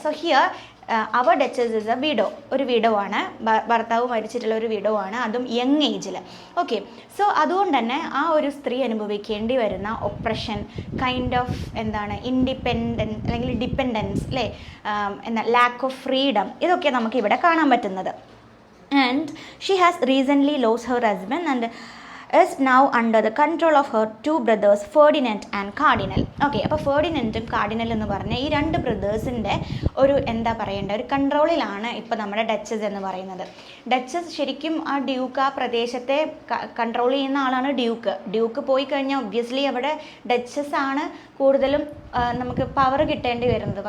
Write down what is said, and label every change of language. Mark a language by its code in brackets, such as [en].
[en] so here അവർ duchess is a widow, [ml] ഒരു widow ആണ്, ഭർത്താവ് മരിച്ചിട്ടുള്ള ഒരു വിഡോ ആണ്, അതും യങ് ഏജിൽ. ഓക്കെ, സോ അതുകൊണ്ട് തന്നെ ആ ഒരു സ്ത്രീ അനുഭവിക്കേണ്ടി വരുന്ന ഒപ്രഷൻ, കൈൻഡ് ഓഫ് ഇൻഡിപെൻഡൻസ് അല്ലെങ്കിൽ ഡിപ്പെൻഡൻസ് അല്ലേ, ലാക്ക് ഓഫ് ഫ്രീഡം, ഇതൊക്കെ നമുക്ക് ഇവിടെ കാണാൻ പറ്റുന്നത്. [en] And she has recently lost her husband and is now under the control of her two brothers Ferdinand and Cardinal. [ml] Okay, അപ്പോൾ ഫെർഡിനൻറ്റും കാർഡിനൽ എന്ന് പറഞ്ഞ ഈ രണ്ട് ബ്രദേഴ്സിൻ്റെ ഒരു ഒരു കൺട്രോളിലാണ് ഇപ്പോൾ നമ്മുടെ ഡച്ചസ് എന്ന് പറയുന്നത്. ഡച്ചസ് ശരിക്കും ആ ഡ്യൂക്ക്, ആ പ്രദേശത്തെ കൺട്രോൾ ചെയ്യുന്ന ആളാണ് ഡ്യൂക്ക് പോയി കഴിഞ്ഞാൽ ഒബ്വിയസ്ലി അവിടെ ഡച്ചസ് ആണ് കൂടുതലും നമുക്ക് പവർ കിട്ടേണ്ടി വരുന്നത്.